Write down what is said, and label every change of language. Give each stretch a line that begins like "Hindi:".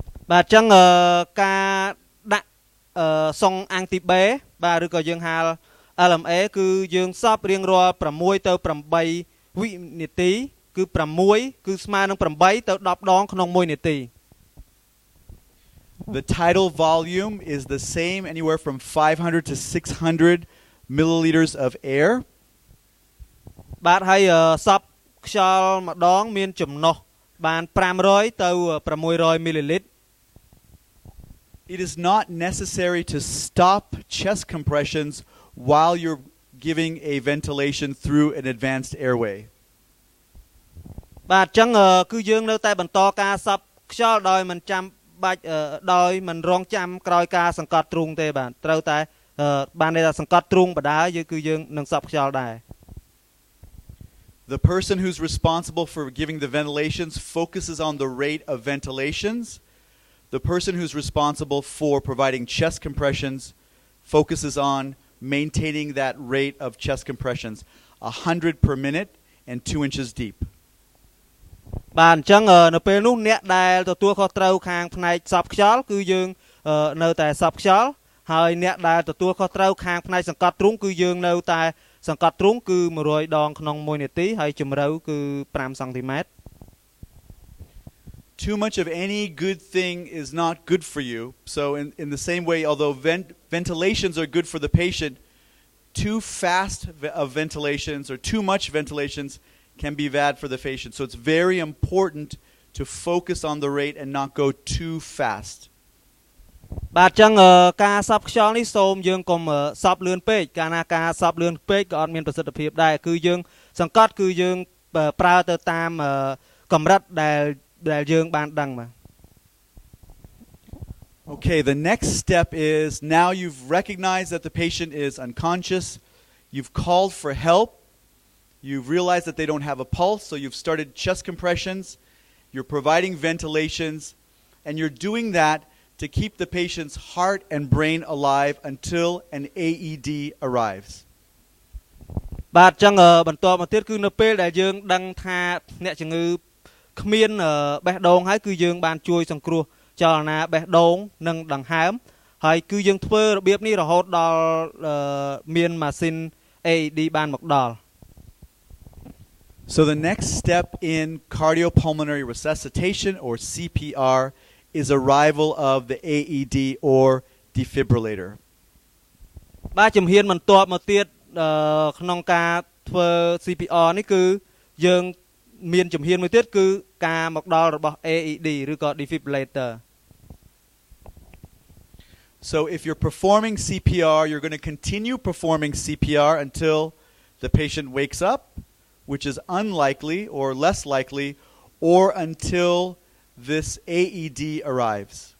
Khmer: បាទចឹងការដាក់សុងអាំងទីបេបាទឬក៏យើងហៅ LMA គឺយើងសពរៀងរាល់6ទៅ8វិនាទីគឺ6គឺស្មើនឹង8ទៅ10ដងក្នុង1នាទី
English: The tidal volume is the same anywhere from 500 to 600 milliliters of air.
Khmer: បាទហើយសពខ្យល់ម្ដងមានចំណុះបាន500ទៅ600 milliliters.
English: It is not necessary to stop chest compressions while you're giving a ventilation through an advanced airway.
Khmer: បាទចឹងគឺយើងនៅតែបន្តការសពខ្យល់ដោយមិនចាំបាច់ដោយមិនរងចាំក្រោយការសង្កត់ទ្រូងទេបាទត្រូវតែបានន័យថាសង្កត់ទ្រូងបដាគឺយើងនឹងសពខ្យល់ដែរ
English: The person who's responsible for giving the ventilations focuses on the rate of ventilations. The person who's responsible for providing chest compressions focuses on maintaining that rate of chest compressions, 100 per minute and 2 inches deep.
Khmer: បាទអញ្ចឹងនៅពេលនោះអ្នកដែលទទួលខុសត្រូវខាងផ្នែកសពខ្យល់គឺយើងនៅតែសពខ្យល់ហើយអ្នកដែលទទួលខុសត្រូវខាងផ្នែកសង្កត់ទ្រូងគឺយើងនៅតែសង្កត់ទ្រូងគឺ100ដងក្នុង1នាទីហើយជម្រៅគឺ5សង់ទីម៉ែត្រ
English: Too much of any good thing is not good for you. So in the same way, although ventilations are good for the patient, too fast of ventilations or too much ventilations can be bad for the patient. So it's very important to focus on the rate and not go too fast.
Khmer: បាទអញ្ចឹងការសប់ខ្យល់នេះសូមយើងកុំសប់លឿនពេកកាលណាការសប់លឿនពេកក៏អត់មានប្រសិទ្ធភាពដែរគឺយើងសង្កត់គឺយើងប្រើទៅតាមកម្រិតដែលយើងបានដឹងបាទ
English: Okay, the next step is now you've recognized that the patient is unconscious, you've called for help, you've realized that they don't have a pulse, so you've started chest compressions, you're providing ventilations, and you're doing that to keep the patient's heart and brain alive until an AED arrives.
Khmer: បាទអញ្ចឹងបន្តមកទៀតគឺនៅពេលដែលយើងដឹងថាអ្នកជំងឺគ្មានបេះដូងហើយគឺយើងបានជួយសង្គ្រោះចលនាបេះដូងនិងដង្ហើមហើយគឺយើងធ្វើរបៀបនេះរហូតដល់មានម៉ាស៊ីន AED បានមកដល់
English: So the next step in cardiopulmonary resuscitation or CPR is arrival of the AED or defibrillator.
Khmer: បាទជំហានបន្ទាប់មកទៀតក្នុងការធ្វើ CPR នេះគឺយើងមានជំហានមួយទៀតគឺការមកដល់របស់ AED ឬក៏ Defibrillator
English: So if you're performing CPR, you're going to continue performing CPR until the patient wakes up, which is unlikely or less likely, or until this AED arrives.